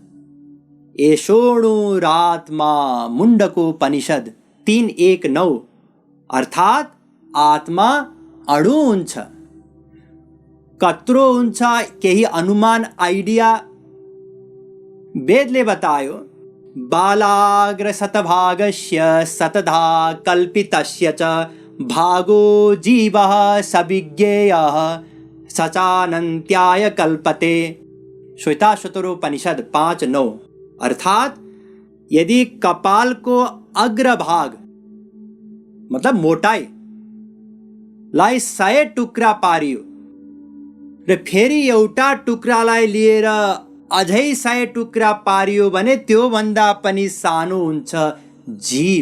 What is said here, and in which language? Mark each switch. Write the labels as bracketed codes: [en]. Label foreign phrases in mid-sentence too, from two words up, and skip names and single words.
[ne] एषोऽणुरात्मा मुण्डकोपनिषद 3:1-9, अर्थात् आत्मा अणु हुन्छ। कत्रो हुन्छ केही अनुमान आइडिया वेदले बतायो। [sa] बालाग्र शतभागस्य शतधा कल्पितस्य च भागो जीवः सविज्ञेयः सचानन्त्याय कल्पते। [ne] श्वेताश्वतरोपनिषद 5:9, अर्थात यदि कपाल को अग्रभाग मतलब मोटाई लाई 100 टुक्रा पारियो र फेरि एउटा टुक्रालाई लिएर अझै 100 टुक्रा पारियो भने त्यो भन्दा पनि सानो हुन्छ जीव।